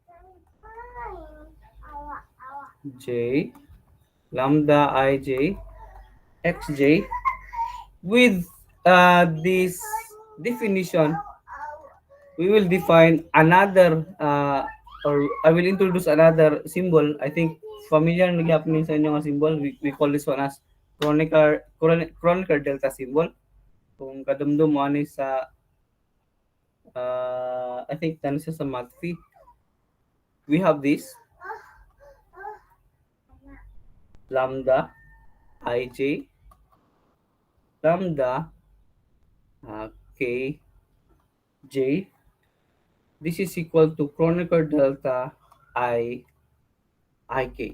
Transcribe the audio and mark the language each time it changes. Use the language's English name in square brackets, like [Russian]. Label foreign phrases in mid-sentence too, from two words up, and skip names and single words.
[English] J lambda ij xj with this definition, we will define another or I will introduce another symbol. I think [Cebuano] familiar na gyapon sa inyo nga symbol. [English] We call this one as Kronecker delta symbol. [Cebuano] Kung kadumdum mo ani sa [English] I think [Cebuano] tani siya sa math fee. [English] We have this lambda ij lambda k j this is equal to Kronecker delta ik.